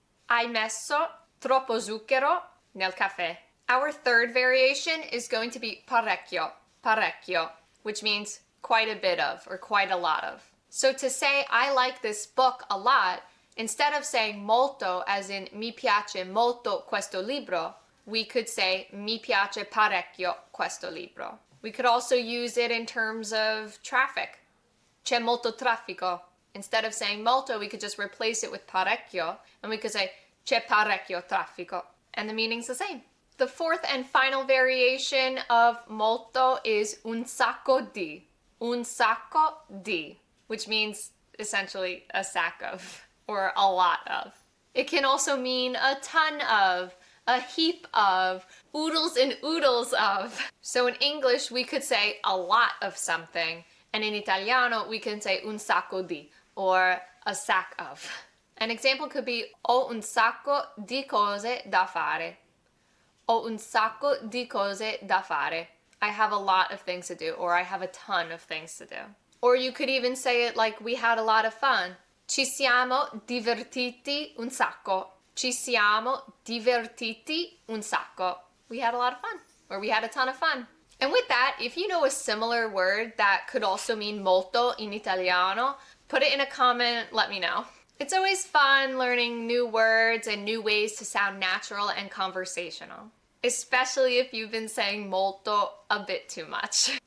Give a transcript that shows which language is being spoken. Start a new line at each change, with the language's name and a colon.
Italian: Hai messo troppo zucchero nel caffè.
English: Our third variation is going to be parecchio. Parecchio, which means quite a bit of or quite a lot of. So to say I like this book a lot, instead of saying molto as in
Italian: mi piace molto questo libro,
English: we could say
Italian: mi piace parecchio questo libro.
English: We could also use it in terms of traffic.
Italian: C'è molto traffico.
English: Instead of saying molto, we could just replace it with parecchio, and we could say
Italian: c'è parecchio traffico.
English: And the meaning's the same. The fourth and final variation of molto is un sacco di. Un sacco di, which means essentially a sack of, or a lot of. It can also mean a ton of, a heap of, oodles and oodles of. So in English, we could say a lot of something, and in Italiano, we can say un sacco di, or a sack of. An example could be
Italian: ho un sacco di cose da fare. Ho un sacco di cose da fare.
English: I have a lot of things to do, or I have a ton of things to do. Or you could even say it like we had a lot of fun.
Italian: Ci siamo divertiti un sacco. Ci siamo divertiti un sacco.
English: We had a lot of fun, or we had a ton of fun. And with that, if you know a similar word that could also mean molto in Italiano, put it in a comment, let me know. It's always fun learning new words and new ways to sound natural and conversational, especially if you've been saying molto a bit too much.